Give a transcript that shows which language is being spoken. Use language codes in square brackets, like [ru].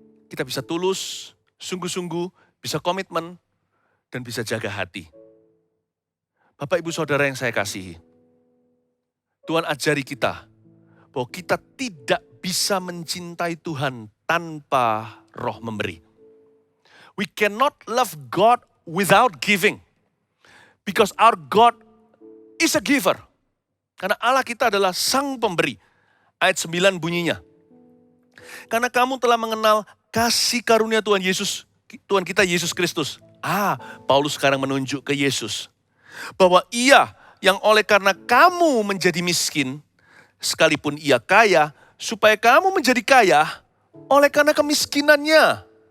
[id] Kita bisa tulus, sungguh-sungguh, bisa komitmen, dan bisa jaga hati. Bapak, Ibu, Saudara yang saya kasihi, Tuhan ajari kita bahwa kita tidak bisa mencintai Tuhan tanpa roh memberi. [en] We cannot love God without giving. Because our God is a giver. [id] Karena Allah kita adalah sang pemberi. Ayat 9 bunyinya. Karena kamu telah mengenal kasih karunia Tuhan Yesus Tuhan kita Yesus Kristus. Paulus sekarang menunjuk ke Yesus. Bahwa ia yang oleh karena kamu menjadi miskin, sekalipun ia kaya, supaya kamu menjadi kaya oleh karena kemiskinannya.